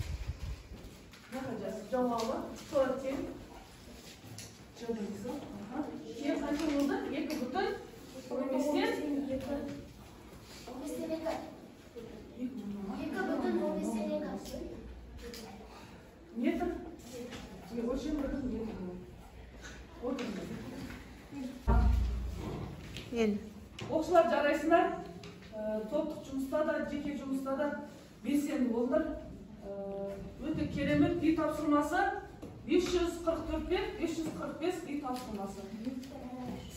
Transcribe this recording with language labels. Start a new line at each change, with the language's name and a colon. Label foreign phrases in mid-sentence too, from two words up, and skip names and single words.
Kazakh: Жауабы 40. Жарайсың. Ең қанша болды? 2,15-тен 2,15 метр.
Russian: Очень много метр было. Вот
Kazakh: оқушылар жарайсыңдар. Топтық жұмыста да, жеке жұмыста да белсенді болыңдар. Өте керемет үй тапсырмасы 544 пен 545 үй тапсырмасы.